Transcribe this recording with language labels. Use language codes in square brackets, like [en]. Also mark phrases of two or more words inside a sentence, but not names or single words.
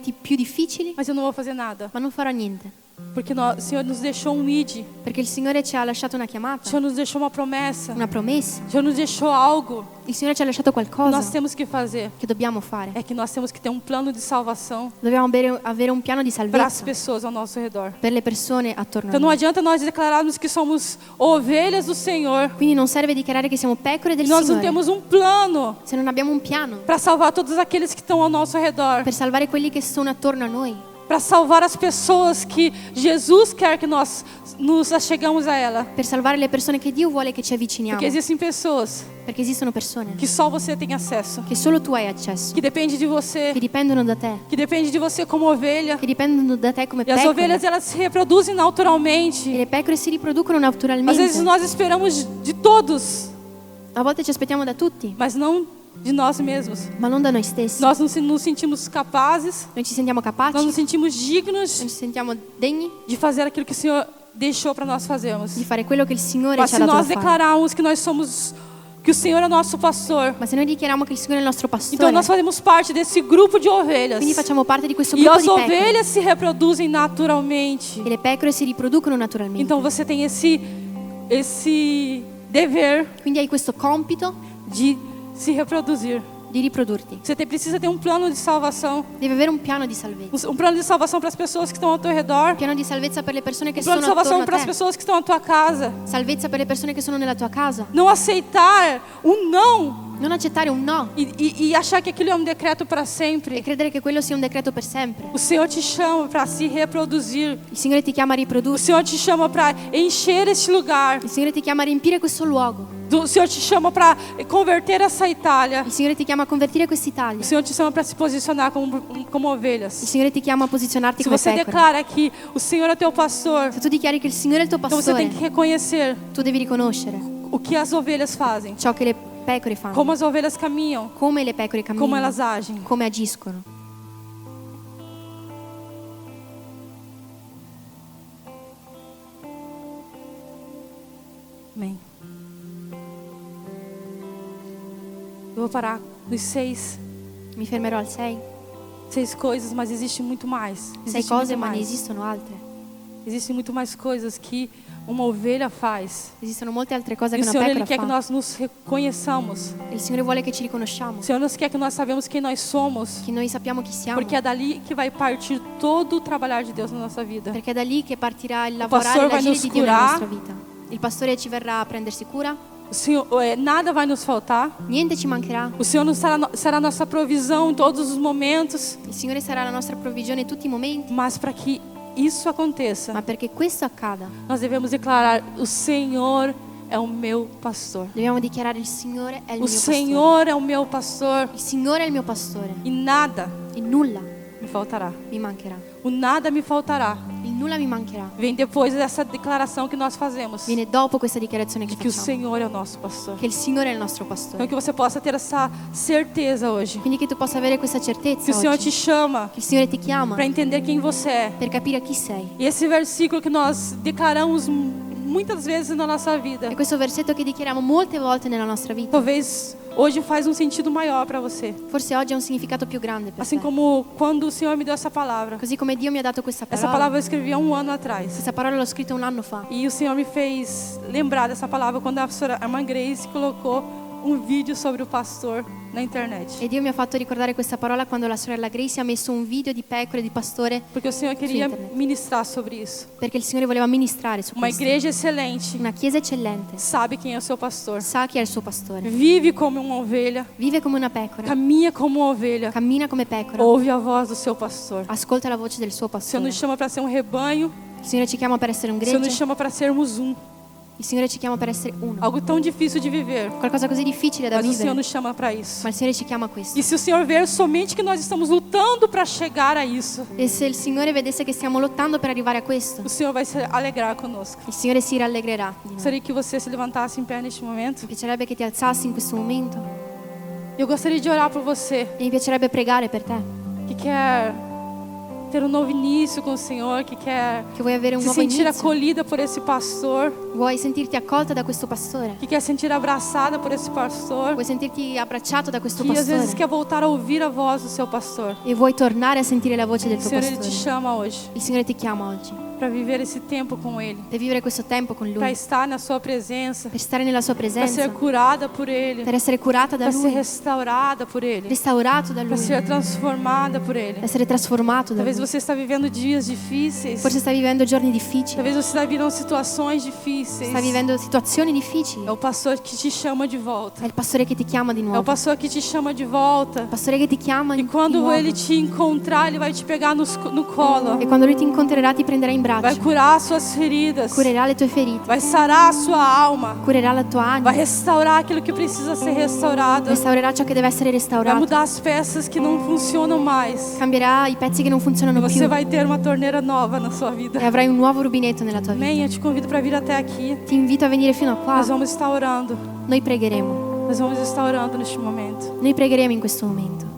[pt] mas eu não vou fazer nada. [it] ma non farò niente. [pt] Porque o Senhor nos deixou um id. [it] Perché il Signore ci ha lasciato una [pt] O [it] chiamata, [pt] Senhor nos deixou uma promessa. [it] una promessa. [pt] O Senhor nos deixou algo [it] Il Signore ci ha lasciato [pt] que nós [it] qualcosa [pt] temos que fazer. [it] che dobbiamo fare. [pt] É que nós temos que ter um plano de salvação [it] Dobbiamo avere un piano di [pt] para as [it] salvezza [pt] pessoas ao nosso redor. [it] per le persone attorno a [pt] Então não [it] noi. [pt] adianta nós declararmos que somos ovelhas do Senhor. [it] Quindi non serve dichiarare che siamo pecore del [pt] Nós não [it] Signore [pt] temos um plano [it] se non abbiamo un piano [pt] para salvar todos aqueles que estão ao nosso redor. [it] per salvare quelli che sono attorno a noi, [pt] Para salvar as pessoas que Jesus quer que nós nos achegamos a ela. [it] per salvare le persone che Dio vuole che ci avviciniamo. [pt] Porque existem pessoas [it] Perché esistono persone [pt] que só você tem acesso. [it] che solo tu hai accesso, [pt] Que depende de você. [it] che dipendono da te, [pt] Que depende de você como ovelha. [it] che dipendono da te come [pt] E as ovelhas, [it] pecore. [pt] elas se reproduzem [it] E [pt] naturalmente. [it] le pecore si riproducono [pt] Às vezes [it] naturalmente. [pt] nós esperamos de todos, [it] A volte ci aspettiamo da tutti, [pt] mas não de nós mesmos. [it] ma non da noi stessi. [pt] Nós não nos sentimos capazes, [it] Non ci sentiamo [pt] nós [it] capaci, [pt] nos sentimos [it] non [pt] dignos [it] ci sentiamo degni [pt] de fazer aquilo que o Senhor deixou para nós fazermos. [it] di fare quello che il Signore [pt] Mas [it] ci ha [pt] se [it] dato da [pt] nós [it] fare. [pt] declararmos que nós somos, que o Senhor é nosso pastor, [it] Ma se noi dichiariamo che il Signore è il nostro [pt] então [it] pastore, [pt] nós fazemos parte desse grupo de ovelhas. [it] quindi facciamo parte di questo [pt] E [it] gruppo [pt] as [it] di pecore. [pt] ovelhas se reproduzem naturalmente. [it] E le pecore si riproducono naturalmente. [pt] Então você tem esse dever [it] Quindi hai questo compito [pt] de se reproduzir. [it] di riprodurti. [pt] Você precisa ter um plano de salvação. [it] Devi avere un piano di salvezza. [pt] Um plano de salvação para as pessoas que estão ao teu redor. [it] Un piano di salvezza per le persone che [pt] Um plano [it] sono [pt] de salvação [it] attorno [pt] para [it] a [pt] as [it] te. [pt] pessoas que estão na tua casa. [it] Salvezza per le persone che sono nella tua casa. [pt] Não aceitar um não [it] Non accettare un no [pt] e achar que aquilo é um decreto para [it] e [pt] sempre. [it] credere che quello sia un decreto per sempre. [pt] O Senhor te chama para se reproduzir. [it] Il Signore ti chiama a [pt] O [it] riprodursi. [pt] Senhor te chama para encher este lugar. [it] Il Signore ti chiama a riempire questo luogo. [pt] O Senhor te chama para converter essa Itália. [it] Il Signore ti chiama a convertire quest'Italia. [pt] O Senhor te chama para se posicionar como [it] Il [pt] ovelhas. [it] Signore ti chiama a posizionarti [pt] Se [it] come [pt] você [it] pecore. [pt] declara que o Senhor é teu pastor, [it] Se tu dichiari che il Signore è il tuo [pt] então você tem [it] pastore, [pt] que reconhecer [it] tu devi riconoscere [pt] o que as ovelhas fazem, [it] ciò che le pecore fanno, [pt] como as ovelhas caminham, [it] come le pecore [pt] como [it] camminano, [pt] elas agem. [it] come agiscono. [pt] Amém. Eu vou parar nos seis [it] Mi fermerò al 6. [pt] coisas, mas existe muito mais. [it] 6 [pt] Existe [it] cose, [pt] muito [it] ma ne [pt] mais. [it] esistono altre. [pt] Existem muito mais coisas que uma ovelha faz. [it] Esistono molte altre cose [pt] E [it] che [pt] o [it] una [pt] Senhor, Ele [it] pecora [pt] quer que [it] fa. [pt] nós nos reconheçamos. [it] Il Signore vuole che ci riconosciamo, [pt] O Senhor nos quer que nós sabemos quem nós somos. [it] che noi sappiamo chi siamo, [pt] Porque é dali que vai partir todo o trabalhar de Deus na nossa vida. [it] perché è da lì che partirà il [pt] pastor [it] lavorare e [pt] vai [it] l'agire [pt] nos [it] di Dio nella [pt] curar. [it] nostra vita. Il pastore ci verrà a prendersi cura, [pt] O Senhor, nada vai nos faltar. [it] niente ci mancherà. [pt] O Senhor será nossa provisão em todos os momentos. [it] Il Signore sarà la nostra provvigione in tutti i momenti, [pt] Mas para que isso aconteça, [it] ma perché questo accada, [pt] nós devemos declarar: o Senhor é o meu pastor. [it] dobbiamo dichiarare il Signore è il [pt] O [it] mio pastore. [pt] Senhor é o meu pastor [it] Il Signore è il mio pastore [pt] e nada [it] e nulla [pt] me faltará. [it] mi mancherà. [pt] O nada me faltará. [it] Il nulla mi mancherà. [pt] Vem depois dessa declaração que nós fazemos [it] Viene dopo questa dichiarazione [pt] de [it] che [pt] que o [it] facciamo, [pt] Senhor é o nosso pastor. [it] che il Signore è il nostro [pt] Então [it] pastore. [pt] que você possa ter essa certeza hoje. [it] Quindi che tu possa avere questa [pt] Que [it] certezza [pt] o Senhor te [it] oggi, [pt] chama [it] che il Signore ti chiama [pt] para entender quem você é. [it] per capire chi sei. [pt] E esse versículo que nós declaramos muitas vezes na nossa vida, [it] E questo versetto che dichiariamo molte volte nella nostra vita, [pt] talvez hoje faz um sentido maior para você. [it] forse oggi ha un significato più grande per [pt] Assim [it] te. [pt] como quando o Senhor me deu essa palavra. [it] Così come Dio mi ha dato questa [pt] Essa [it] parola. [pt] palavra eu escrevi há um ano atrás. [it] Questa parola l'ho scritta un anno fa. [pt] E o Senhor me fez lembrar dessa palavra quando a irmã Grace colocou um vídeo sobre o pastor na internet. [it] E Dio mi ha fatto ricordare questa parola quando la sorella Gracie ha messo un video di pecore di pastore, [pt] Porque o Senhor queria [it] internet. [pt] ministrar sobre isso. [it] perché il Signore voleva ministrare su [pt] Uma [it] questo. [pt] igreja excelente [it] Una chiesa eccellente [pt] sabe quem é o seu pastor. [it] sa chi è il suo pastore. [pt] Vive como uma ovelha, [it] Vive come una pecora, [pt] caminha como uma ovelha, [it] cammina come pecora, [pt] ouve a voz do seu pastor. [it] ascolta la voce del suo [pt] O Senhor [it] pastore. [pt] nos chama para ser um rebanho, [it] Il Signore ci chiama per essere un [pt] o Senhor nos [it] gregge, [pt] chama para sermos um. [it] il Signore ci chiama per essere uno. [pt] Algo tão difícil de viver, [it] Qualcosa così difficile da [pt] mas o Senhor [it] vivere, [pt] nos chama para isso. [it] ma il Signore ci chiama a questo. [pt] E se o Senhor ver somente que nós estamos lutando para chegar a isso, [it] E se il Signore vedesse che stiamo lottando per arrivare a questo, [pt] o Senhor vai se alegrar conosco. [it] il Signore si rallegrerà di noi. [pt] Gostaria que você se levantasse em pé neste momento. [it] Mi piacerebbe che ti alzassi in questo momento [pt] Eu gostaria de orar por você [it] e mi piacerebbe pregare per te, [pt] que quer ter um novo início com o Senhor, que quer [it] che vuoi avere un [pt] se [it] nuovo [pt] sentir [it] inizio, [pt] acolhida por esse pastor, [it] vuoi sentirti accolta da questo pastore, [pt] que quer sentir abraçada por esse pastor, [it] vuoi sentirti abbracciato da questo [pt] que às vezes [it] pastore [pt] quer voltar a ouvir a voz do seu pastor. [it] e vuoi tornare a sentire la voce del [pt] O [it] tuo [pt] Senhor, Ele te [it] pastore. [pt] chama hoje. [it] Il Signore ti chiama oggi. [pt] para viver esse tempo com Ele, [it] per vivere questo tempo con [pt] para [it] Lui, [pt] estar na Sua presença, [it] per stare nella Sua [pt] para [it] presenza, [pt] ser curada por Ele, [it] per essere curata da [pt] para ser [it] Lui, [pt] restaurada por Ele, [it] restaurato da [pt] para [it] Lui, [pt] ser transformada por Ele. [it] essere trasformato da [pt] Talvez [it] Lui. [pt] você está vivendo dias difíceis, [it] Forse stai vivendo giorni difficili, [pt] talvez você está vivendo situações difíceis. [it] stai vivendo situazioni difficili. [pt] É o pastor que te chama de volta. [it] È il pastore che ti chiama di [pt] É o [it] nuovo, il [pt] pastor que te chama de volta. [it] pastore che ti chiama [pt] E [it] di [pt] quando [it] nuovo. [pt] Ele te encontrar, Ele vai te pegar no colo, [it] E quando Lui ti incontrerà ti prenderà in [pt] vai [it] braccio, [pt] curar as suas feridas, [it] curerà le tue ferite, [pt] vai sarar a sua alma, [it] curerà la tua [pt] vai [it] anima, [pt] restaurar aquilo que precisa ser restaurado, [it] restaurerà ciò che deve essere [pt] vai [it] restaurato, [pt] mudar as peças que não funcionam mais. [it] cambierà i pezzi che non [pt] E [it] funzionano [pt] você [it] più [pt] vai ter uma torneira nova na sua vida. [it] e avrai un nuovo rubinetto nella tua vita. [pt] Amém? Eu te convido para vir até aqui. [it] Ti invito a venire fino a qua, [pt] Nós vamos estar orando. [it] noi pregheremo, [pt] Nós vamos estar orando neste momento. [it] noi pregheremo in questo momento.